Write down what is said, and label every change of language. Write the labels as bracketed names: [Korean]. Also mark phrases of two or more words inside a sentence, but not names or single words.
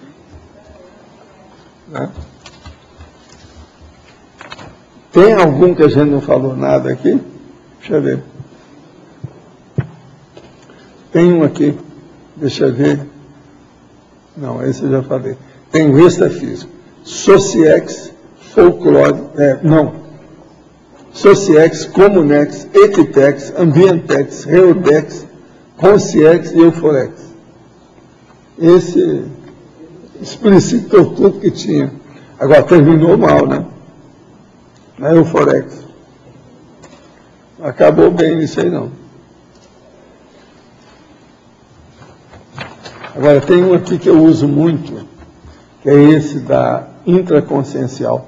[Portuguese] Né? Tem algum que a gente não falou nada aqui? Deixa eu ver. Tem um aqui, deixa eu ver. Não, esse eu já falei. Tem o extrafísico. Sociex, folclore, Sociex, Comunex, Equitex, Ambientex, Reodex, Consciex e Euforex. Esse explicitou tudo que tinha. Agora terminou mal, né? Na Euforex. Acabou bem isso aí não. Agora tem um aqui que eu uso muito, que é esse da intraconsciencial.